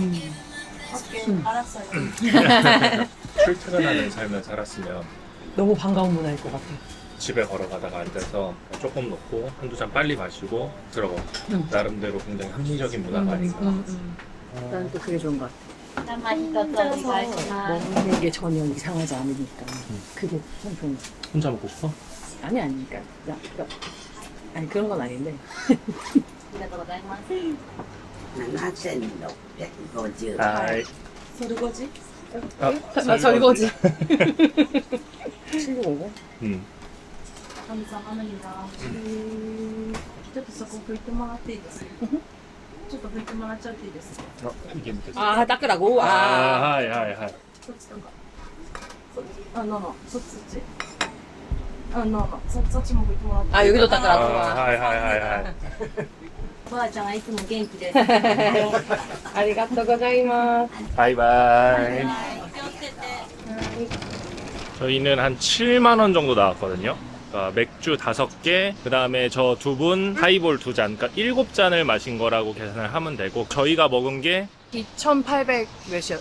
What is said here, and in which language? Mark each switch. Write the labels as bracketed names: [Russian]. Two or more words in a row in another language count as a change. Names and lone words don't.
[Korean] 알았어요. 출퇴근하는 삶을 살았으면 너무 반가운 문화일 것 같아. 집에 걸어가다가 앉아서 조금 넣고 한두 잔 빨리 마시고 들어가. 나름대로 굉장히 합리적인 문화가 아닌가. 나는 또 그게 좋은 것 같아. [Japanese] 生一つお願いします [Korean] 먹는 게 전혀 이상하지 않으니까 그게 참 좋은 것 같아. 혼자 먹고 싶어? 아니 그러니까 아니 그런 건 아닌데. [Japanese] ありがとうございます [Korean] 7650 하이. 설거지? 아, 설거지. 750? [Japanese] 神様の日がちょっとそこ拭いてもらっていいですか？ちょっと拭いてもらっちゃっていいですか？ [Korean] 이게 됐어. 아 닦으라고? 하이. [Japanese] そっちとかそっちそっちそっちも拭いてもらって [Korean] 아 여기도 닦으라고. 하이. [Japanese] おばあちゃんはいつも元気ですありがとうございます. [Korean] 바이바이. 저희는 한 7만 원 정도 나왔거든요. 그러니까 맥주 5개, 그 다음에 저 2분 하이볼 2잔, 그러니까 7잔을 마신 거라고 계산을 하면 되고 저희가 먹은 게 2,800 몇이야.